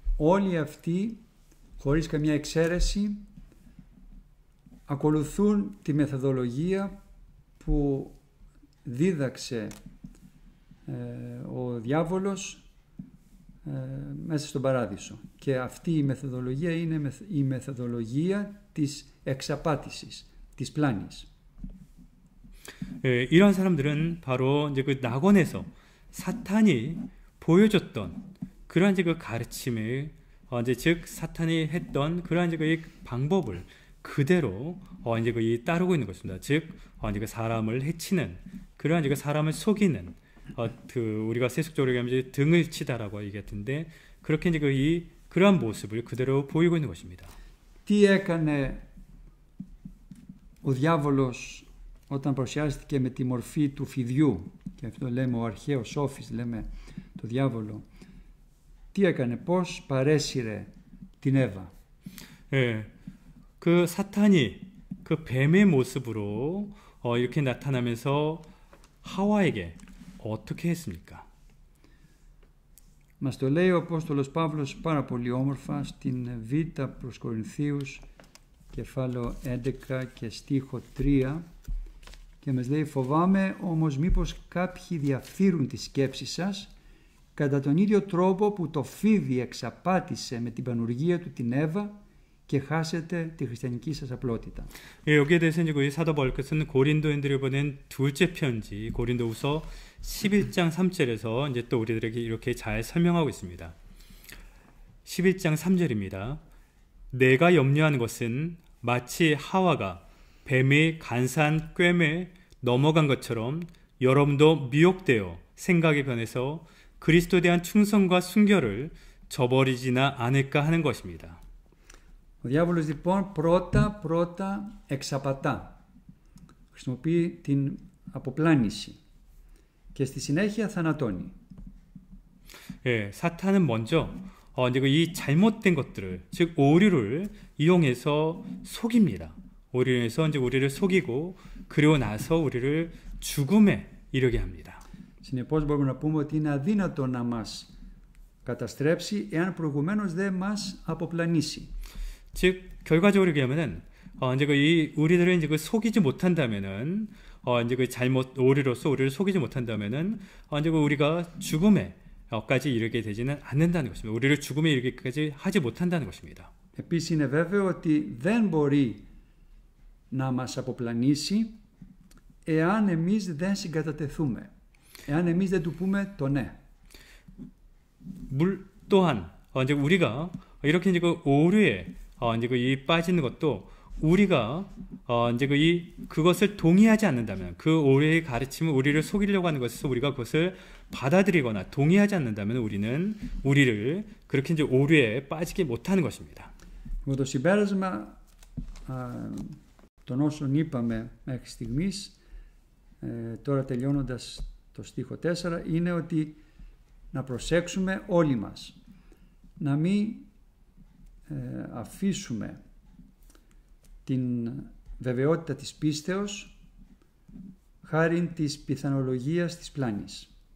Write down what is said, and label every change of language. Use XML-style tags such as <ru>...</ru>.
<el>Όλοι αυτοί, χωρίς καμία εξαίρεση, ακολουθούν τη μεθοδολογία που δίδαξε ο διάβολος μέσα στον παράδεισο. Και αυτή η μεθοδολογία είναι η μεθοδολογία της εξαπάτησης, της πλάνης.</el> <ko>이런 사람들은 바로 이제 그 낙원에서 사탄이 보여줬던 그러한 이제 그 가르침을 이제 즉 사탄이 했던 그러한 이제 그 방법을 그대로 이제 그 따르고 있는 것입니다. 즉 이제 그 사람을 해치는 그러한 이제 그 사람을 속이는 그 우리가 세속적으로 얘기하면 등을 치다라고 얘기했는데 그렇게 이제 그러한 모습을 그대로 보이고 있는 것입니다.</ko> <el>Τι έκανε ο διάβολος όταν παρουσιάστηκε με τη μορφή του φιδιού, και αυτό λέμε ο αρχαίος σόφης, λέμε το διάβολο, τι έκανε, πώς παρέσυρε την Εύα?</el> <ko>그 사탄이 그 뱀의 모습으로 이렇게 나타나면서 하와에게 어떻게 했습니까?</ko> <el>Μας το λέει ο Απόστολος Παύλος πάρα πολύ όμορφα στην Β' προς Κορινθίους, κεφάλαιο 11 και στίχο 3, και μας λέει: «Φοβάμαι όμως μήπως κάποιοι διαφθείρουν τη σκέψη σας κατά τον ίδιο τρόπο που το φίδι εξαπάτησε με την πανουργία του την Εύα και χάσετε τη χριστιανική σας απλότητα».</el> <ko>여기에 대해서 이제 사도 바울께서는 고린도인들에 보낸 둘째 편지 고린도후서 11장 3절에서 이제 또 우리들에게 이렇게 잘 설명하고 있습니다. 11장 3절입니다. 내가 염려하는 것은 마치 하와가 뱀의 간사한 꿰매 넘어간 것처럼 여러분도 미혹되어 생각이 변해서 그리스도에 대한 충성과 순결을 저버리지나 않을까 하는 것입니다.</ko> <el>Ο διάβολος λοιπόν πρώτα εξαπατά, χρησιμοποιεί την αποπλάνηση και στη συνέχεια θανατώνει.</el> <ko>예, 사탄은 먼저 이제 이 잘못된 것들을, 즉 오류를 이용해서 속입니다. 오류를 이용해서 이제 우리를 속이고 그리고 나서 우리를 죽음에 이르게 합니다.</ko> <el>Συνεπώς μπορούμε να πούμε ότι είναι αδύνατο να μας καταστρέψει εάν προηγουμένως δεν μας αποπλανήσει.</el> <ko>즉 결과적으로 얘기하면은 이제 우리들을 이제 속이지 못한다면은 이제 잘못 오류로서 우리를 속이지 못한다면은 이제 우리가 죽음에까지 이르게 되지는 않는다는 것입니다. 우리를 죽음에 이르기까지 하지 못한다는 것입니다.</ko> <el>Επίσης είναι βέβαιο ότι δεν μπορεί να μας αποπλανήσει εάν εμείς δεν συγκατατεθούμε, εάν εμείς δεν του πούμε το ναι.</el> <ko>물 또한 이제 우리가 이렇게 이제 오류에 이제 이 빠지는 것도 우리가 이제 그것을 동의하지 않는다면, 그 오류의 가르침을 우리를 속이려고 하는 것에서 우리가 그것을 받아들이거나 동의하지 않는다면 우리를 그렇게 이제 오류에 빠지게 못하는 것입니다.</ko> <el>Με το συμπέρασμα των όσων είπαμε μέχρι στιγμής, τώρα τελειώνοντας το στίχο 4, είναι ότι να προσέξουμε όλοι μας, να μην αφήσουμε την βεβαιότητα της πίστεως χάριν της πιθανολογίας της πλάνης.</el>